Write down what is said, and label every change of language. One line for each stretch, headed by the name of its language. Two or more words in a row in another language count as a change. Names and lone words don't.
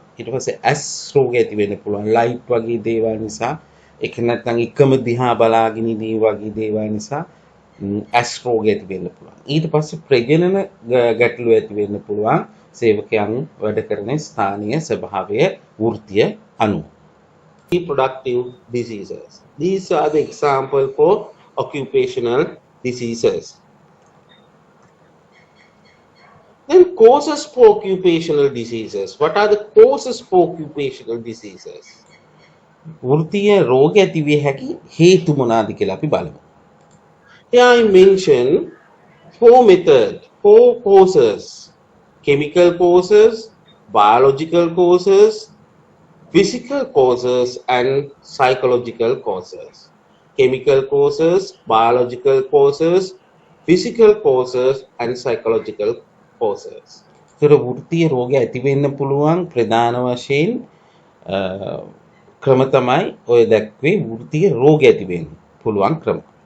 Sinhala: ඊට පස්සේ ඇස් රෝග ඇති වෙන්න පුළුවන්. ලයිට් වගේ දේවල් නිසා ඒක නැත්නම් එකම දිහා බලාගෙන ඉඳී වගේ දේවල් නිසා ඇස් රෝග ඇති වෙන්න පුළුවන්. ඊට පස්සේ ප්‍රජනන ගැටලු ඇති වෙන්න පුළුවන් සේවකයන් වැඩ කරන ස්ථානීය ස්වභාවය වෘත්තීය අනුව.
English: Reproductive diseases. These are the example for occupational diseases. Then causes for occupational diseases. What are the causes for occupational diseases?
Sinhala: වෘත්තීය රෝග ඇති විය හැකි හේතු මොනවාද කියලා අපි බලමු.
English: Here I mention four causes: chemical causes, biological causes, physical causes, and psychological causes. Chemical causes, biological causes, physical causes, and psychological causes.
Sinhala: ඒතර වෘත්තීය රෝග ඇති වෙන්න පුළුවන් ප්‍රධාන වශයෙන් ක්‍රම තමයි ඔය දැක්වේ වෘත්තීය රෝග ඇති වෙන්න පුළුවන් ක්‍රම.